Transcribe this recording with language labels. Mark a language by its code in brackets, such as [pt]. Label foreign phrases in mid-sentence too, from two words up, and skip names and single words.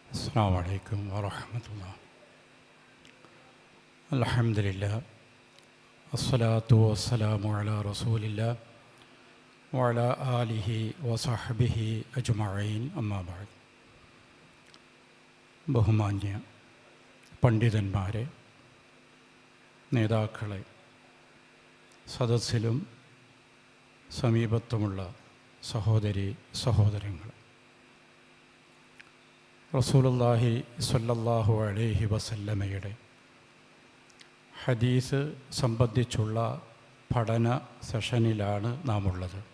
[ar] السلام عليكم ورحمة الله. الحمد لله والصلاة والسلام على رسول الله وعلى آله وصحبه أجمعين أما بعد. [ml] ബഹുമാന്യ പണ്ഡിതന്മാരെ, നേതാക്കളെ, സദസ്സിലും സമീപത്തുമുള്ള സഹോദരി സഹോദരങ്ങൾ, [ar] رسول الله صلى الله عليه وسلم [ml] ഹദീസ് സംബന്ധിച്ചുള്ള പഠന സെഷനിലാണ് നാം ഉള്ളത്.